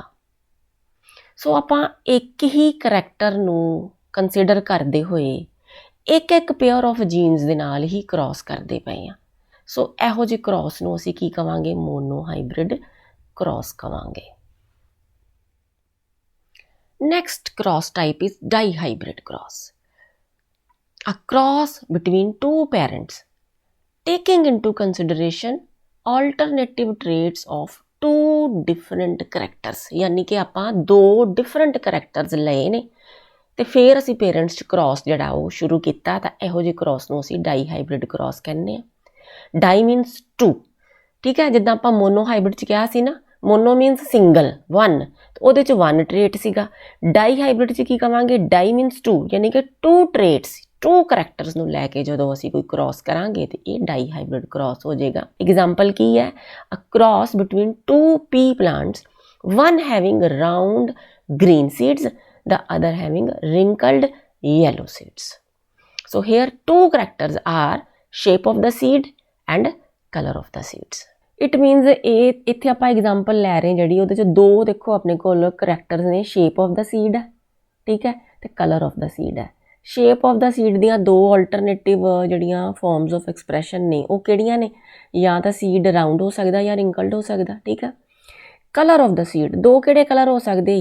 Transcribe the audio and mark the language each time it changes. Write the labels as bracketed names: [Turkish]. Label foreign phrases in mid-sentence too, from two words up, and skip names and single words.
[Punjabi] ਸੋ ਆਪਾਂ ਇੱਕ ਹੀ ਕਰੈਕਟਰ ਨੂੰ ਕੰਸੀਡਰ ਕਰਦੇ ਹੋਏ ਇੱਕ ਇੱਕ [English] pair of genes [Punjabi] ਦੇ ਨਾਲ ਹੀ ਕ੍ਰੋਸ ਕਰਦੇ ਪਏ ਹਾਂ। ਸੋ ਇਹੋ ਜਿਹੇ ਕ੍ਰੋਸ ਨੂੰ ਅਸੀਂ ਕੀ ਕਵਾਂਗੇ? [English] monohybrid cross [Punjabi] ਕਵਾਂਗੇ। [English] Next cross type is dihybrid cross, a cross between two parents taking into consideration alternative traits of two different characters। [Punjabi] ਯਾਨੀ ਕਿ ਆਪਾਂ ਦੋ [English] different characters [Punjabi] ਲਏ ਨੇ ਤੇ ਫਿਰ ਅਸੀਂ ਪੇਰੈਂਟਸ 'ਚ ਕ੍ਰੋਸ ਜਿਹੜਾ ਉਹ ਸ਼ੁਰੂ ਕੀਤਾ, ਤਾਂ ਇਹੋ ਜਿਹੇ ਕ੍ਰੋਸ ਨੂੰ ਅਸੀਂ [English] dihybrid cross [Punjabi] ਕਹਿੰਦੇ ਹਾਂ। [English] Di means two. [Punjabi] ਠੀਕ ਹੈ, ਜਿੱਦਾਂ ਆਪਾਂ ਮੋਨੋਹਾਈਬ੍ਰਿਡ 'ਚ ਕਿਹਾ ਸੀ ਨਾ, [English] mono means single, one, [Punjabi] ਉਹਦੇ 'ਚ [English] one trait [Punjabi] ਸੀਗਾ। ਡਾਈਹਾਈਬ੍ਰਿਡ 'ਚ ਕੀ ਕਵਾਂਗੇ? [English] Di means two, [Punjabi] ਯਾਨੀ ਕਿ [English] two traits, two characters [Punjabi] ਨੂੰ ਲੈ ਕੇ ਜਦੋਂ ਅਸੀਂ ਕੋਈ ਕ੍ਰੋਸ ਕਰਾਂਗੇ ਤੇ ਇਹ [English] dihybrid cross [Punjabi] ਹੋ ਜਾਏਗਾ। ਐਗਜ਼ਾਮਪਲ ਕੀ ਹੈ? [English] a cross between two pea plants, one having round green seeds, the other having wrinkled yellow seeds. So here two characters are shape of the seed and color of the seeds. It means [Punjabi] ਇਹ ਇੱਥੇ ਆਪਾਂ ਐਗਜ਼ਾਮਪਲ ਲੈ ਰਹੇ ਜਿਹੜੀ ਉਹਦੇ 'ਚ ਦੋ ਦੇਖੋ ਆਪਣੇ ਕੋਲ ਕਰੈਕਟਰਸ ਨੇ, [English] shape of the seed [Punjabi] ਹੈ, ਠੀਕ ਹੈ, ਤੇ [English] color of the seed [Punjabi] ਹੈ। [English] shape of the seed [Punjabi] ਦੀਆਂ ਦੋ ਆਲਟਰਨੇਟਿਵ ਜਿਹੜੀਆਂ [English] forms of expression [Punjabi] ਨੇ ਉਹ ਕਿਹੜੀਆਂ ਨੇ? ਜਾਂ ਤਾਂ ਸੀਡ ਰਾਊਂਡ ਹੋ ਸਕਦਾ ਜਾਂ ਰਿੰਕਲਡ ਹੋ ਸਕਦਾ। ਠੀਕ ਹੈ, [English] color of the seed [Punjabi] ਦੋ ਕਿਹੜੇ ਕਲਰ ਹੋ ਸਕਦੇ?